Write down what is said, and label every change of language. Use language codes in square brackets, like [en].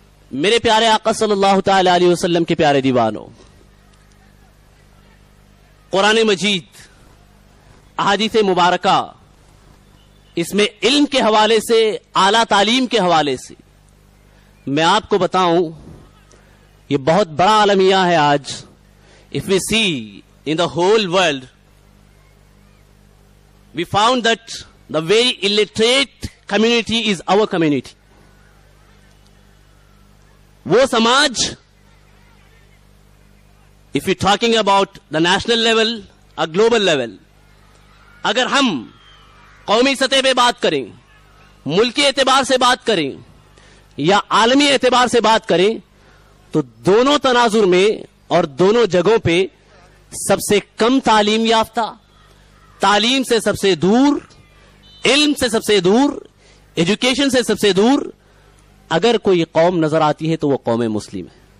[ur] میرے پیارے آقا صلی اللہ تعالی علیہ وسلم کے پیارے دیوانوں، قرآن مجید، احادیث مبارکہ، اس میں علم کے حوالے سے، اعلیٰ تعلیم کے حوالے سے میں آپ کو بتاؤں، یہ بہت بڑا عالمیہ ہے آج. [en] If we see in the whole world, we found that the very illiterate community is our community. [ur] وہ سماج، [en] if we're talking about the national level, a global level، [ur] اگر ہم قومی سطح پہ بات کریں، [en] ملکی اعتبار سے بات کریں [ur] یا عالمی اعتبار سے بات کریں، تو دونوں تناظر میں اور دونوں جگہوں پہ سب سے کم تعلیم یافتہ، تعلیم سے سب سے دور، علم سے سب سے دور، ایجوکیشن سے سب سے دور اگر کوئی قوم نظر آتی ہے تو وہ قوم مسلم ہے.